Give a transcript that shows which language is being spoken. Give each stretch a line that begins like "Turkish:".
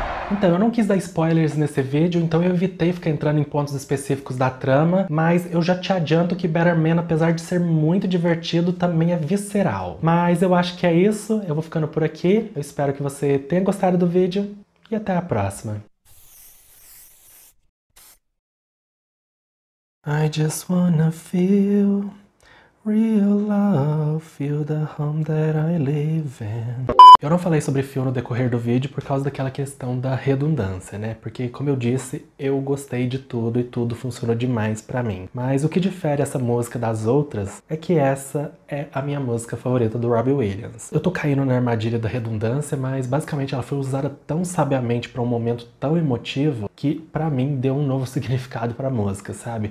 Portuguese: Então, eu não quis dar spoilers nesse vídeo, então eu evitei ficar entrando em pontos específicos da trama, mas eu já te adianto que Better Man, apesar de ser muito divertido, também é visceral. Mas eu acho que é isso, eu vou ficando por aqui, eu espero que você tenha gostado do vídeo e até a próxima.
English: I just wanna feel real love, feel the home that I live in.
Portuguese: Eu não falei sobre feel no decorrer do vídeo por causa daquela questão da redundância, né? Porque, como eu disse, eu gostei de tudo e tudo funcionou demais pra mim. Mas o que difere essa música das outras é que essa é a minha música favorita do Robbie Williams. Eu tô caindo na armadilha da redundância, mas basicamente ela foi usada tão sabiamente pra um momento tão emotivo que pra mim deu um novo significado pra música, sabe?